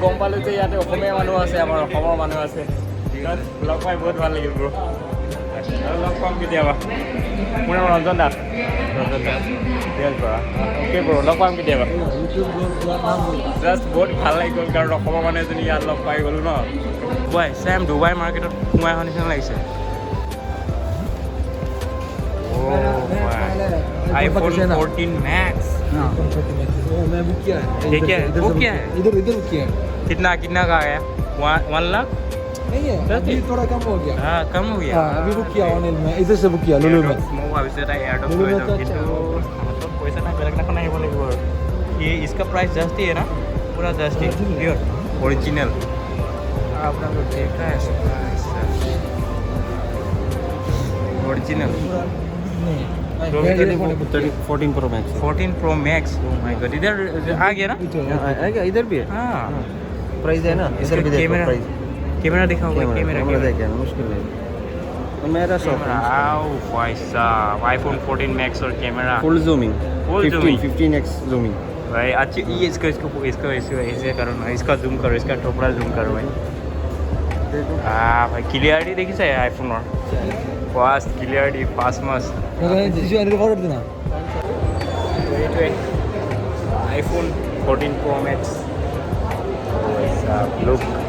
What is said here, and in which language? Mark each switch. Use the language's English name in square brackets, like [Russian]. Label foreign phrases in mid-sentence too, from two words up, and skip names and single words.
[Assamese] গম পালোঁ যে ইয়াতে অসমীয়া মানুহ আছে আমাৰ অসমৰ মানুহ আছে লগ পাই বহুত ভাল লাগিল ব্ৰ আৰু লগ পাম কেতিয়াবা মোৰ নাম ৰঞ্জন দাস ধীৰাজ বৰা [English] OK bro [Assamese] লগ পাম কেতিয়াবা জাষ্ট বহুত ভাল লাগি গ'ল কাৰণ অসমৰ মানুহ এজনী ইয়াত লগ পাই গ'লোঁ ন ডুবাই চেম ডুবাই মাৰ্কেটত সোমাই অহা নিচিনা লাগিছে iPhone 14 Max [Hindi] मैं बुक किया है ये क्या है वो क्या है इधर बुक किया है कितना का आया 1 लाख नहीं है अभी थोड़ा कम हो गया हाँ कम हो गया हाँ अभी बुक किया ऑनलाइन में इधर से बुक किया लुलु में [Assamese] মই ভাবিছোঁ এটা এয়াৰডপ লৈ যাম কিন্তু হাতত পইচা নাই বেলেগ এখন আহিব লাগিব আৰু [Hindi] ये इसका प्राइस जस्ट ही है ना पूरा जस्ट ही [English] pure original [Hindi] अपना को देख रहा है ओरिजिनल 14 प्रो मैक्स 14 Pro Max [English] oh my god [Hindi] इधर आ गया ना आएगा इधर भी है हाँ प्राइस है ना इधर भी देखो प्राइस कैमरा दिखाओगे कैमरा देखिए मुश्किल है तो मेरा शॉप है आओ भाई साहब iPhone 14 Max और कैमरा [English] full zooming Full zooming. 15x zooming [Hindi] भाई अच्छी ये इसको ऐसे करो ना इसका जूम करो इसका टोपरा जूम करो भाई हाँ भाई क्लियरिटी देखी है आईफोन और [English] fast clarity fast [Hindi] मस्त iPhone 14 Pro Max লুক